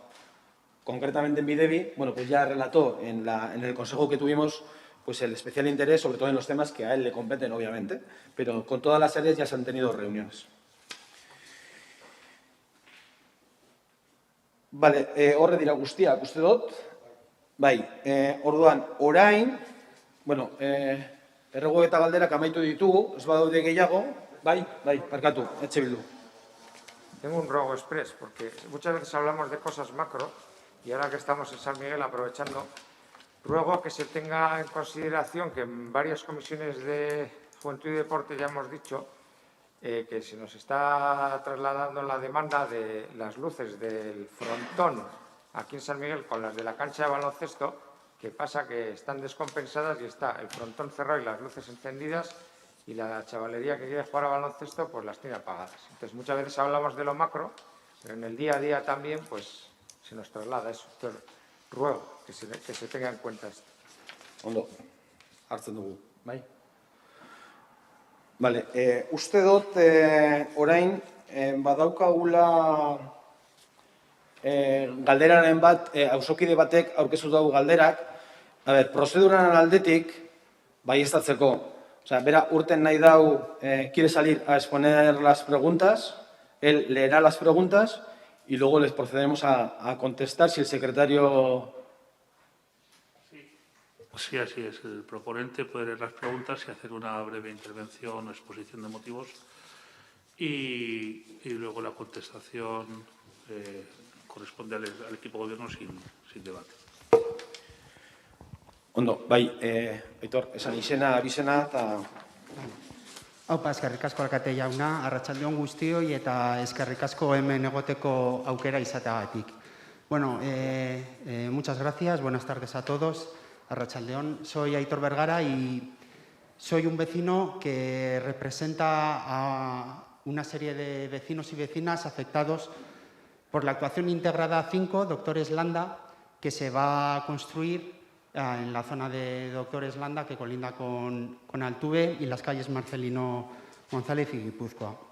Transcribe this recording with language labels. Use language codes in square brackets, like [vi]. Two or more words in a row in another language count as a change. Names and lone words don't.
[es] Concretamente en Videvi, bueno, pues ya relató en el consejo que tuvimos pues el especial interés, sobre todo en los temas que a él le competen, obviamente, pero con todas las áreas ya se han tenido reuniones. [eu] Vale, horre dira guztiak, uste dut. Bai, orduan, orain, bueno, errego eta galderak amaitu ditugu, ez badaude gehiago, bai, parkatu, etxe bildu. [es] Tengo un ruego express, porque muchas veces hablamos de cosas macro, y ahora que estamos en San Miguel aprovechando, ruego que se tenga en consideración que en varias comisiones de Juventud y Deporte ya hemos dicho que se nos está trasladando la demanda de las luces del frontón aquí en San Miguel con las de la cancha de baloncesto, que pasa que están descompensadas y está el frontón cerrado y las luces encendidas y la chavalería que quiere jugar a baloncesto pues las tiene apagadas. Entonces muchas veces hablamos de lo macro, pero en el día a día también pues se nos traslada eso. Entonces ruego que se tenga en cuenta esto. [eu] Ondo, hartzen dugu, bai? Vale, uste dut orain badaukagula galderaren bat, auzokide batek aurkeztu dugu galderak, prozeduran aldetik baieztatzeko. Osea, bera urten nahi dau, [es] quiere salir a exponer las preguntas, él leerá las preguntas y luego les procederemos a contestar si el secretario... Sí, así es. El proponente puede leer las preguntas y hacer una breve intervención o exposición de motivos y luego la contestación corresponde al equipo de gobierno sin debate. [eu] Ondo, bai, Aitor, esan izena, abizena eta... Aupa, eskerrik asko alkate jauna, arratsalde on guztioi eta eskerrik asko hemen egoteko aukera izateagatik. [es] Bueno, muchas gracias, buenas tardes a todos. Arratsaldeon, soy Aitor Vergara y soy un vecino que representa a una serie de vecinos y vecinas afectados por la actuación integrada 5, Doctores Landa, que se va a construir en la zona de Doctores Landa, que colinda con Altuve, y las calles Marcelino González y Guipúzcoa.